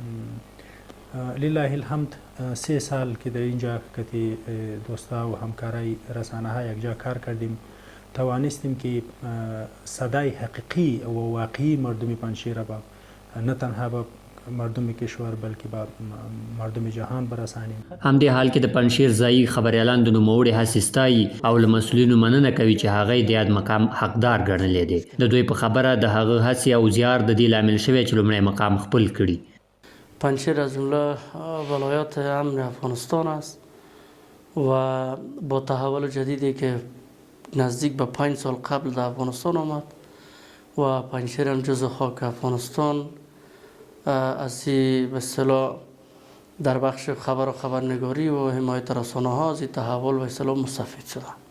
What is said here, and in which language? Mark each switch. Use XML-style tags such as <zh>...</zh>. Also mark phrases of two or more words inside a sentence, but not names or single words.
<ar>لله الحمد</ar> <fa>3 سال که در اینجا که دوستا و همکارای رسانه ها یکجا کار کردیم توانستیم که صدای حقیقی و واقعی مردم پنجشیر را نه تنها به مردم کشور بلکې به مردم جهان برسانیم.</fa> <ps>همدې حال کې د پنجشیر ځایي خبریالان د نوموړي هڅې ستایي او له مسؤلینو مننه کوي چې هغه د یاد مقام حقدار ګڼلی دی. د دوی په خبره د هغه هڅې او زیار د دې لامل شوی چې لومړی مقام خپل کړي.</ps> <fa>پنجشیر از جمله ولایات امن افغانستان است و با تحول جدیدی که نزدیک به 5 سال قبل در افغانستان آمد و پنجشیر هم جزو خاک افغانستان از به اصطلاح در بخش خبر و خبرنگاری و حمایت رسانه ها از تحول و اصطلاح مستفید شده.</fa>